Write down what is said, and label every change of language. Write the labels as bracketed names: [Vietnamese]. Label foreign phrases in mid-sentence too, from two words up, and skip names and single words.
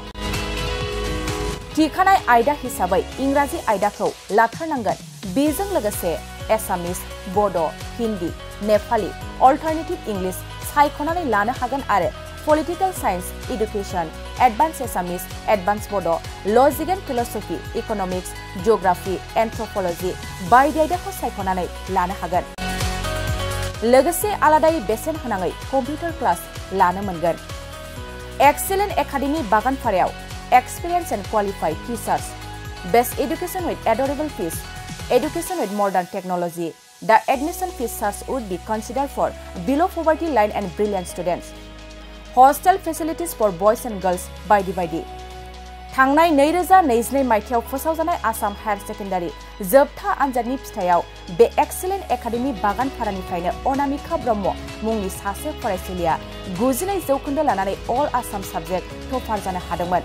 [Bodo] थिखानाय आयदा हिसाबै इंराजि आयदाखौ लाथारनांगोन बेजों लोगोसे एसामिस बड' हिन्दी नेपाली [English] alternative English [Bodo] सायख'नानै लानो हागोन आरो [English] political science education advance Assamese advance Bodo logic and philosophy economics geography anthropology [Bodo] बायदि आयदाखौ सायख'नानै लानो हागोन। लोगोसे आलादायै बेसेन होनाङै [English] computer class [Bodo] लानो मोनगोन। [English] एक्सिलेन्ट एकाडेमी बागानफारायाव experience and qualified teachers, best education with adorable fees, education with modern technology. The admission fees would be considered for below poverty line and brilliant students. Hostel facilities for boys and girls by the [Bodo] थांनाय 2022 मायथाइयाव फोसावजानाय आसाम हायर सेकेन्डारि जोबथा आनजादनि फिथायाव बे एक्सिलेन्ट एकाडेमी बागानफारानिफ्रायनो अनामिका ब्रह्म मुंनि सासे फरायसुलिया 92% लानानै [English] all Assam subject topper [Bodo] जानो हादोंमोन।